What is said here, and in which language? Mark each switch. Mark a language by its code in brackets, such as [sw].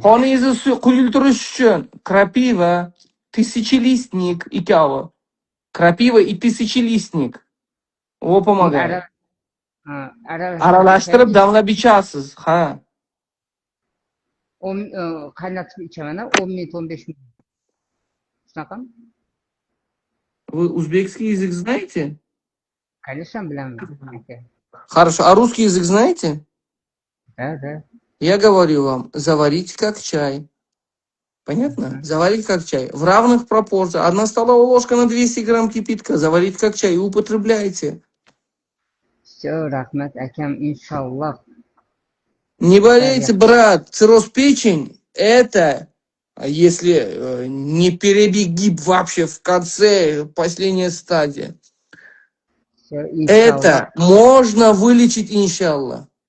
[uz] Qoningizni quyultirish uchun krapiva, тысячелистник ikkovi. [ru] Krapiva и тысячелистник. Во помогает. [uz] Aralashtirib damlab ichasiz. Ha. Qaynatib ichaman, 10 minut, 15 minut. Shunaqa? [ru] Вы узбекский язык знаете? Конечно, [uz] bilaman. aka. [ru] Хорошо. А русский язык знаете? Да. Я говорю вам, заварите как чай. Понятно? Заварить как чай. В равных пропорциях. 1 столовая ложка на 200 грамм кипятка. Заварить как чай и употребляйте. [uz] Все, rahmat akam, inshaalloh. [ru] Не болейте, брат. Цирроз печень – это, если не перебеги вообще в конце, последняя стадия. Все, inshaalloh. Это можно вылечить, иншаллах.